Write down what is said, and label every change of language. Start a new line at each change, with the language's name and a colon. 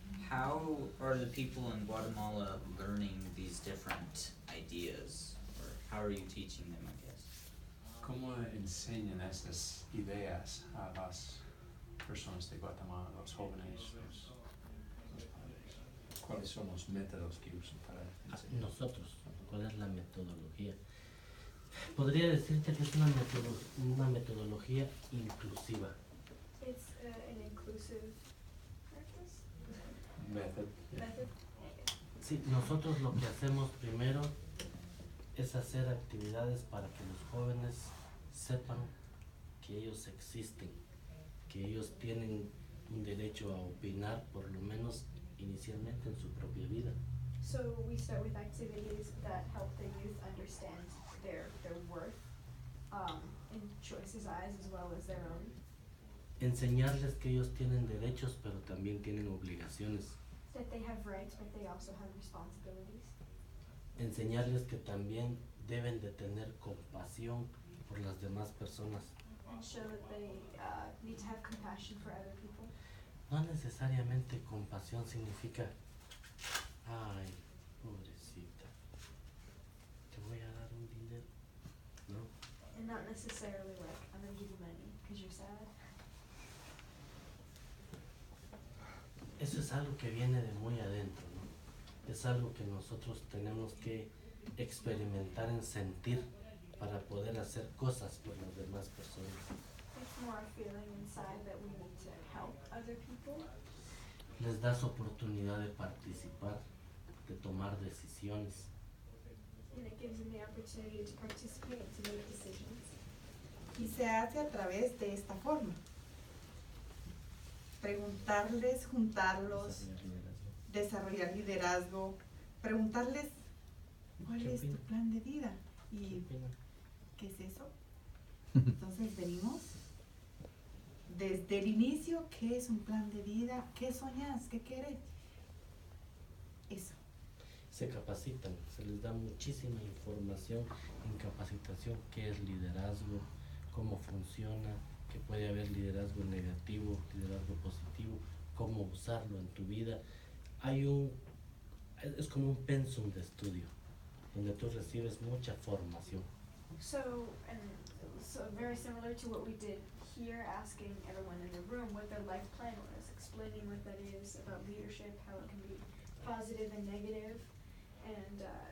English: how are the people in Guatemala learning these different ideas? Or how are you teaching them, I guess?
Spanish: ¿Cómo enseñan estas ideas a las personas de Guatemala, los jóvenes, los padres? ¿Cuáles son los métodos que usan para enseñar? Nosotros, ¿cuál es la metodología? Podría decirte que es una metodología inclusiva.
English: It's an inclusive practice? Method. Method?
Spanish: Sí, nosotros lo que hacemos primero es hacer actividades para que los jóvenes sepan que ellos existen, que ellos tienen un derecho a opinar, por lo menos inicialmente en su propia vida.
English: So we start with activities that help the youth understand their worth in choices' eyes as well as their own.
Spanish: Enseñarles que ellos tienen derechos, pero también tienen obligaciones.
English: That they have rights, but they also have responsibilities.
Spanish: Enseñarles que también deben de tener compasión por las demás personas.
English: And show that they need to have compassion for other people.
Spanish: No necesariamente compasión significa, ay, pobrecita, te voy a dar un dinero, ¿no?
English: And not necessarily like, I'm gonna give you money because you're sad.
Spanish: Eso es algo que viene de muy adentro, ¿no? Es algo que nosotros tenemos que experimentar en sentir para poder hacer cosas por las demás personas.
English: It's more a feeling inside that we need to help other people.
Spanish: Les das oportunidad de participar, de tomar decisiones.
English: And it gives them the opportunity to participate and to make decisions.
Spanish: Y se hace a través de esta forma. Preguntarles, juntarlos, desarrollar liderazgo, preguntarles cuál ¿Qué es tu opina? plan de vida ¿Qué y opinan? qué es eso. Entonces venimos desde el inicio, ¿qué es un plan de vida? ¿Qué soñas? ¿Qué quieres? Eso. Se capacitan, se les da muchísima información en capacitación, qué es liderazgo, cómo funciona, que puede haber liderazgo negativo, liderazgo positivo, cómo usarlo en tu vida. Es como un pensum de estudio, donde tú recibes mucha formación.
English: So very similar to what we did here, asking everyone in the room what their life plan was, explaining what that is about leadership, how it can be positive and negative, and